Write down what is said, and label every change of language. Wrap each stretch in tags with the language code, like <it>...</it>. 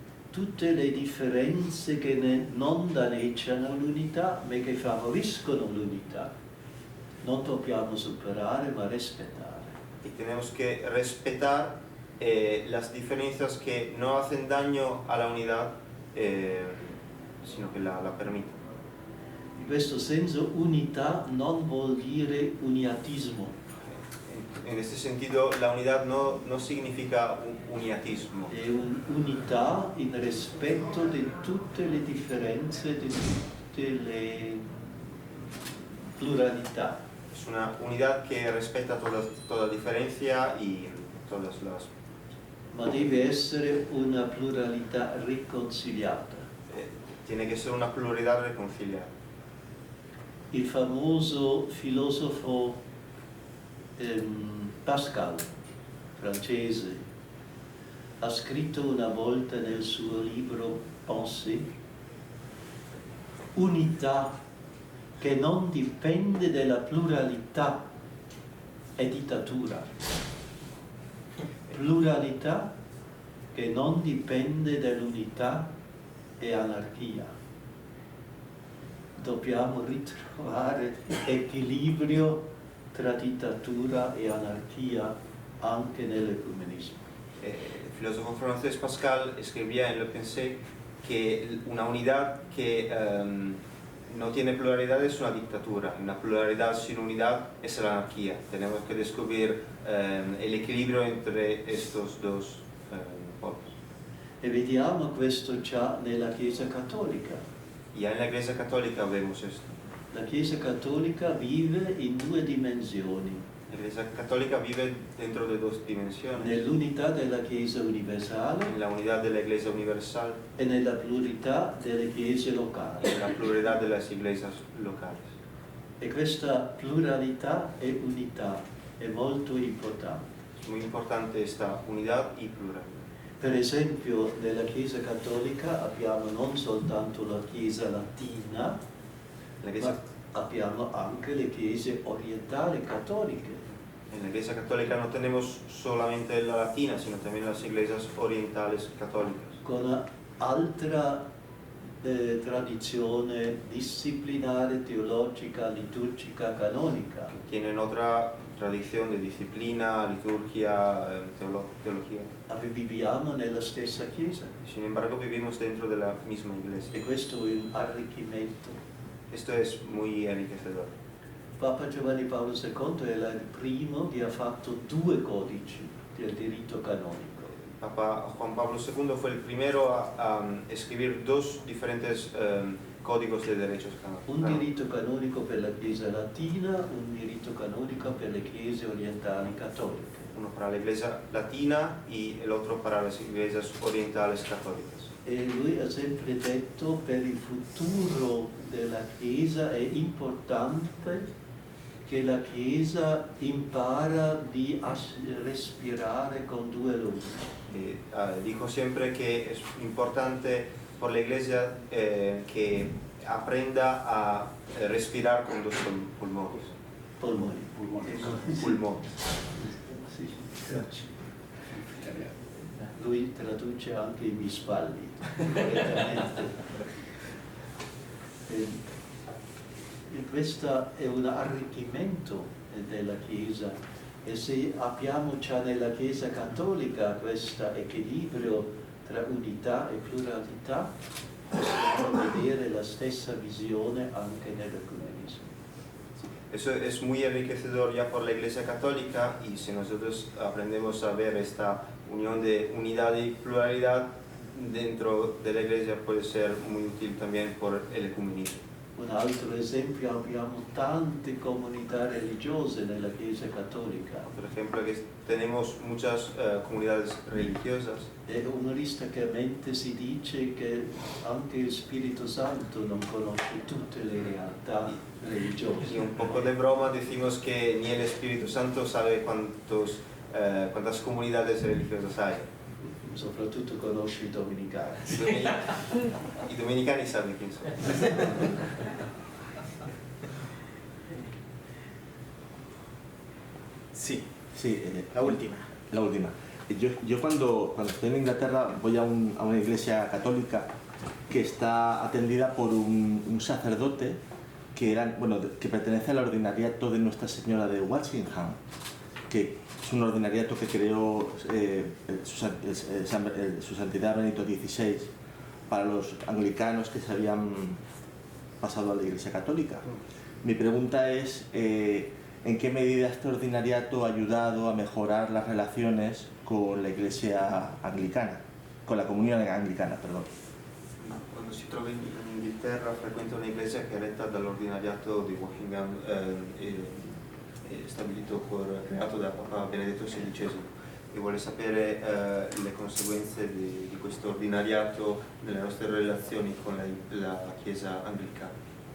<it>Tutte le differenze che non danneggiano l'unità, ma che favoriscono l'unità, non dobbiamo superare ma rispettare.</it> <es>Y tenemos que respetar las diferencias que no hacen daño a la unidad, sino che la permiten.</es> <it>In questo senso unità non vuol dire uniatismo.</it> <es>En este sentido, la unidad no significa un uniatismo.</es> <it>È un'unità in rispetto di tutte le differenze, di tutte le pluralità.</it> <es>Es una unidad que respeta toda diferencia y todas las...</es> <it>Ma deve essere una pluralità riconciliata.</it> <es>Tiene que ser una pluralidad reconciliada.</es> <it>Il famoso filosofo Pascal, francese, ha scritto una volta nel suo libro Pensée, unità che non dipende dalla pluralità è dittatura. Pluralità che non dipende dall'unità è anarchia. Dobbiamo ritrovare equilibrio tra dittatura e anarchia anche nell'ecumenismo.</it> <es>El filósofo francés Pascal escribía en Le Pensée que una unidad que no tiene pluralidad es una dictadura, una pluralidad sin unidad es la anarquía. Tenemos que descubrir el equilibrio entre estos dos polos.</es> <it>E vediamo questo già nella Chiesa Cattolica.</it> <es>Ya en la Iglesia Católica vemos esto.</es> <it>La Chiesa Cattolica vive in due dimensioni.</it> <es>La Iglesia Católica vive dentro de dos dimensiones.</es> <it>Nell'unità della Chiesa universale</it> <es>En la unidad de la Iglesia universal</es> <it>e nella pluralità delle chiese locali.</it> <es>y en la pluralidad de las iglesias locales.</es> <it>E questa pluralità e unità è molto importante.</it> <es>Es muy importante esta unidad y pluralidad.</es> <it>Per esempio, nella Chiesa Cattolica abbiamo non soltanto la Chiesa latina,</it> <es>La Iglesia,</es> <it>ma abbiamo anche le chiese orientali cattoliche.</it> <es>en la Iglesia Católica no tenemos solamente la latina, sino también las iglesias orientales católicas.</es> <it>Con altra tradizione disciplinare, teologica, liturgica, canonica.</it> <es>Tienen otra tradición de disciplina, liturgia, teología.</es> <it>Viviamo nella stessa Chiesa</it> <es>Sin embargo, vivimos dentro de la misma iglesia.</es> <it>e questo è un arricchimento.</it> <es>Esto es muy enriquecedor.</es> <it>Papa Giovanni Paolo II è il primo che ha fatto 2 codici del diritto canonico.</it> <es>Papa Juan Pablo II fue el primero a escribir 2 diferentes códigos de derechos</es> <it>Un</it> <es>canónicos.</es> <it>diritto canonico per la Chiesa latina, un diritto canonico per le chiese orientali cattoliche.</it> <es>Uno para la Iglesia latina y el otro para las iglesias orientales católicas.</es> <it>E lui ha sempre detto per il futuro della Chiesa è importante che la Chiesa impara di respirare con 2 lunghi.</it> <es>Y, dijo siempre que es importante por la Iglesia que aprenda a respirar con 2 pulmones.</es> <it>Polmoni.</it> <es>Pulmones.</es> <it>Sì, lui traduce anche i mispalli correttamente. E questo è un arricchimento della Chiesa, e se abbiamo già nella Chiesa cattolica questo equilibrio tra unità e pluralità, possiamo vedere la stessa visione anche nell'ecumenismo.</it> <es>Eso es muy enriquecedor ya por la Iglesia Católica, y si nosotros aprendemos a ver esta unión de unidad y pluralidad dentro de la Iglesia, puede ser muy útil también por el ecumenismo.</es> <it>Un altro esempio, abbiamo tante comunità religiose nella Chiesa cattolica.</it> <es>Por ejemplo, que tenemos muchas comunidades religiosas.</es> <it>E umoristicamente si dice che anche il Spirito Santo non conosce tutte le realtà religiose.</it> <es>Y un poco de broma decimos que ni el Espíritu Santo sabe cuántas comunidades religiosas hay.</es> <it>Soprattutto conosce i domenicani. I domenicani</it> <es>saben quién son. Sí, Sí, la última. La última. Yo cuando estoy en Inglaterra voy a una iglesia católica que está atendida por un sacerdote que pertenece al ordinariato de Nuestra Señora de Walsingham, que es un ordinariato que creó su santidad Benito XVI para los anglicanos que se habían pasado a la Iglesia Católica. Mi pregunta es, ¿en qué medida este ordinariato ha ayudado a mejorar las relaciones con la Iglesia anglicana, con la comunión anglicana, perdón?</es> <it>Quando si trova in Inghilterra frequenta un'iglesia che è retta dall'ordinariato di Walsingham, creato da Papa Benedetto XVI, e vuole sapere le conseguenze di questo ordinariato nelle nostre relazioni con la Chiesa anglicana.</it>